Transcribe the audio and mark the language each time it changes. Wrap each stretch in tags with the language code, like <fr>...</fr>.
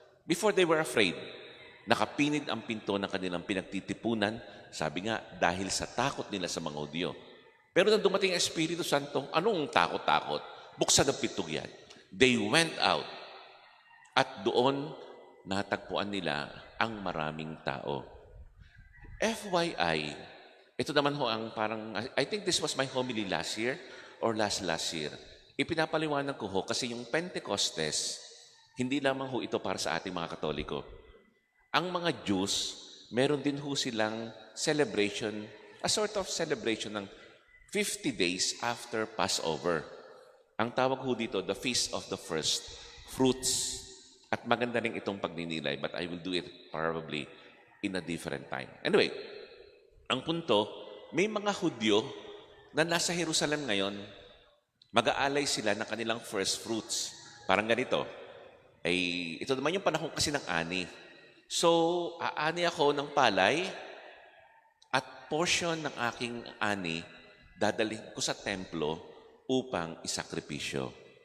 <en>Before they were afraid,</en> <tl>nakapinid ang pinto ng kanilang pinagtitipunan, sabi nga, dahil sa takot nila sa mga Hudyo. Pero nang dumating ang Espiritu Santo, anong takot-takot? Buksan ang pintong yan.</tl> <en>They went out.</en> <tl>At doon, natagpuan nila ang maraming tao.</tl> <en>FYI,</en> <tl>ito naman ho ang parang,</tl> <en>I think this was my homily last year or last year.</en> <tl>Ipinapaliwanag ko ho kasi yung Pentecostes, hindi lamang ho ito para sa ating mga Katoliko. Ang mga Jews, meron din ho silang celebration,</tl> <en>a sort of celebration</en> <tl>ng 50 days after Passover. Ang tawag ho dito,</tl> <en>the Feast of the First Fruits.</en> <tl>At maganda rin itong pagninilay,</tl> <en>but I will do it probably in a different time.</en> <tl>Anyway, ang punto, may mga Hudyo na nasa Jerusalem ngayon, mag-aalay sila ng kanilang first fruits. Parang ganito. Ito naman yung panahon kasi ng ani. So, aani ako ng palay at portion ng aking ani dadalhin ko sa templo upang isakripisyo.</tl>